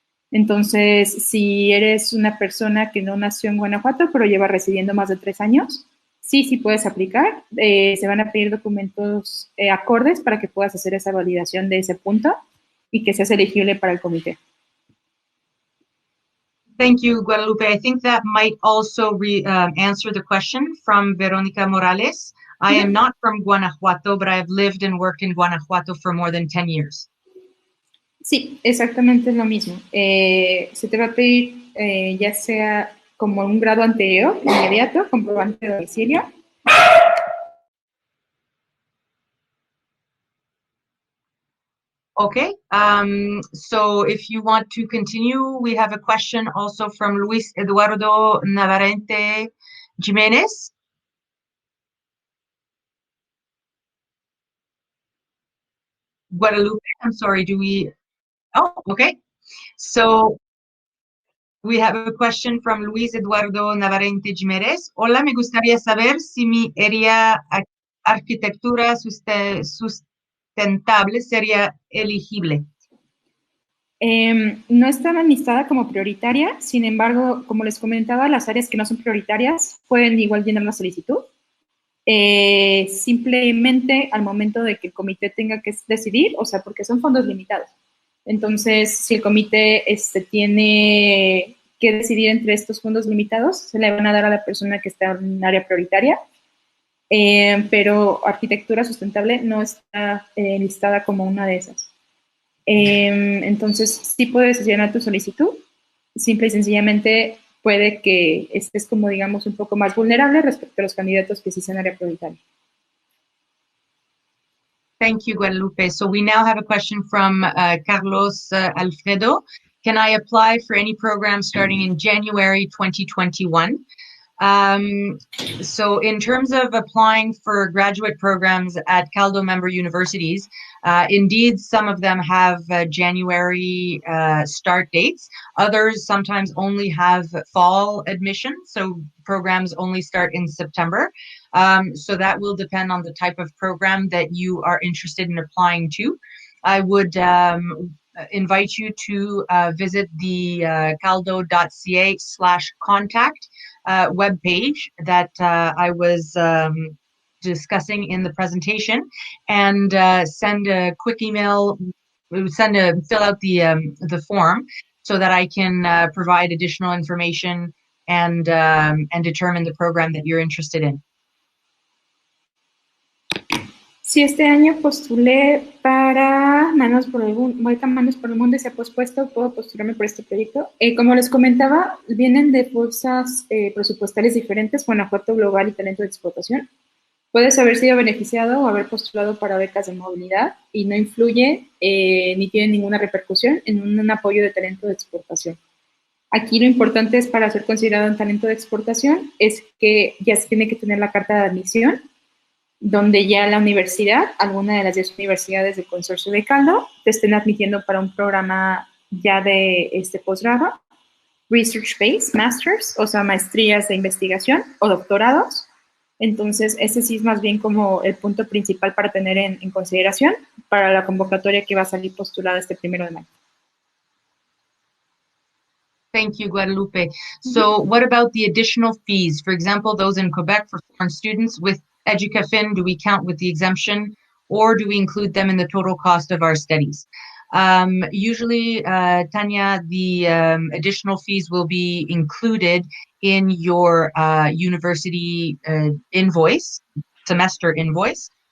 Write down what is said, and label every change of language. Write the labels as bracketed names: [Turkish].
[Spanish] Entonces, si eres una persona que no nació en Guanajuato, pero lleva residiendo más de 3 años, sí puedes aplicar. Se van a pedir documentos acordes para que puedas hacer esa validación de ese punto y que seas elegible para el comité. [English] Thank you, Guadalupe. I think that might also answer the question from Veronica Morales. I am not from Guanajuato, but I have lived and worked in Guanajuato for more than 10 years. [Spanish] Sí, exactamente es lo mismo. Se te va a pedir ya sea como un grado anterior, inmediato, comprobante de domicilio. [English] Okay, so if you want to continue, we have a question also from Luis Eduardo Navarrete Jimenez. Guadalupe, I'm sorry, oh, okay. So we have a question from Luis Eduardo Navarrete Jiménez. [Spanish] Hola, me gustaría saber si mi área arquitectura sustentable sería elegible. No estaba enlistada como prioritaria, sin embargo, como les comentaba, las áreas que no son prioritarias pueden igual llenar la solicitud. Simplemente al momento de que el comité tenga que decidir, o sea, porque son fondos limitados. Entonces, si el comité tiene que decidir entre estos fondos limitados, se le van a dar a la persona que está en un área prioritaria, pero arquitectura sustentable no está listada como una de esas. Entonces, sí puedes llenar tu solicitud, simple y sencillamente puede que estés como, digamos, un poco más vulnerable respecto a los candidatos que sí son área prioritaria. [English] Thank you, Guadalupe. So we now have a question from Carlos Alfredo. Can I apply for any program starting in January 2021? So in terms of applying for graduate programs at Caldo member universities, indeed, some of them have January start dates. Others sometimes only have fall admission, so programs only start in September. So that will depend on the type of program that you are interested in applying to. I would invite you to visit the caldo.ca/contact webpage that I was discussing in the presentation, and send a quick email, fill out the form so that I can provide additional information and determine the program that you're interested in. [Spanish] Sí, este año postulé para Manos por el Mundo y se ha pospuesto, puedo postularme por este proyecto. Como les comentaba, vienen de bolsas presupuestales diferentes, Guanajuato Global y Talento de Exportación. Puedes haber sido beneficiado o haber postulado para becas de movilidad y no influye ni tiene ninguna repercusión en un apoyo de talento de exportación. Aquí lo importante es para ser considerado un talento de exportación es que ya se tiene que tener la carta de admisión, donde ya la universidad, alguna de las 10 universidades del consorcio de Caldo, te estén admitiendo para un programa ya de posgrado, research-based masters, o sea, maestrías de investigación o doctorados. Entonces, ese sí es más bien como el punto principal para tener en consideración para la convocatoria que va a salir postulada este 1 de mayo. [English] Thank you, Guadalupe. So what about the additional fees? For example, those in Quebec for foreign students with EDUCAFIN, do we count with the exemption or do we include them in the total cost of our studies? Usually, Tanya, the additional fees will be included in your university invoice, semester invoice.